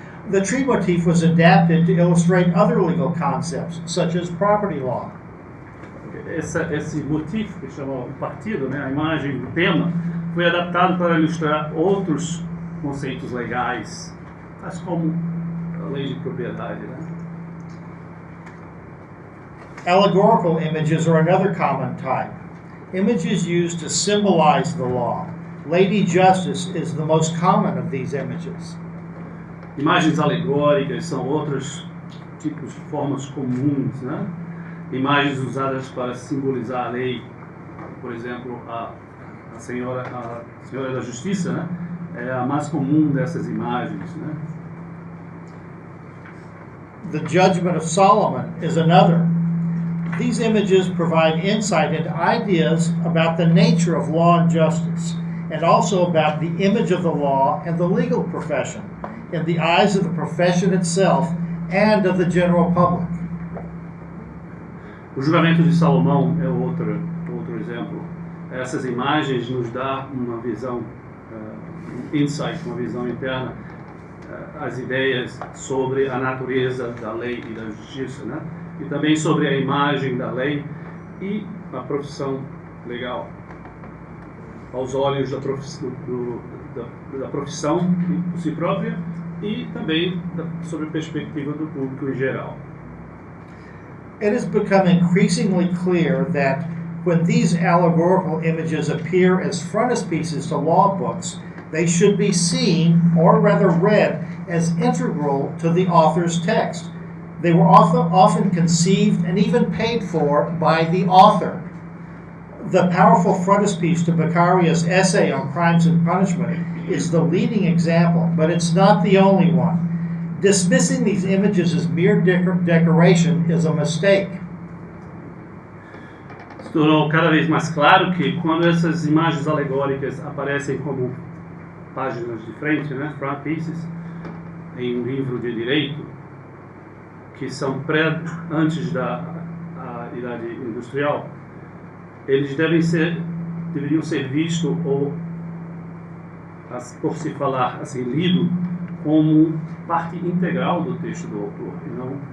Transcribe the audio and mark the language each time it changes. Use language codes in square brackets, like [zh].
[en] The tree motif was adapted to illustrate other legal concepts, such as property law. [pt] Esse motivo, que chama o partido, né, a imagem, o tema, foi adaptado para ilustrar outros conceitos legais, tais como a lei de propriedade, né? [en] Allegorical images are another common type. Images used to symbolize the law. Lady Justice is the most common of these images. [pt] Imagens alegóricas são outros tipos de formas comuns, né? Imagens usadas para simbolizar a lei, por exemplo, a senhora da Justiça, né? É a mais comum dessas imagens, né? [en] The Judgment of Solomon is another. These images provide insight into ideas about the nature of law and justice, and also about the image of the law and the legal profession in the eyes of the profession itself and of the general public. [pt] O julgamento de Salomão é outro exemplo. Essas imagens nos dão uma visão, insight, uma visão interna, as ideias sobre a natureza da lei e da justiça, né? E também sobre a imagem da lei e a profissão legal, aos olhos da profissão por si própria e também sobre a perspectiva do público em geral. [en] It has become increasingly clear that when these allegorical images appear as frontispieces to law books, they should be seen, or rather read, as integral to the author's text. They were often conceived and even paid for by the author. The powerful frontispiece to Beccaria's essay on crimes and punishment is the leading example, but it's not the only one. Dismissing these images as mere decoration is a mistake. [pt] Se tornou cada vez mais claro que quando essas imagens alegóricas aparecem como páginas de frente, né, [en] front pieces, [pt] em um livro de direito, que são antes da idade industrial, eles deveriam ser vistos ou, por se falar assim, lido como parte integral do texto do autor. Não.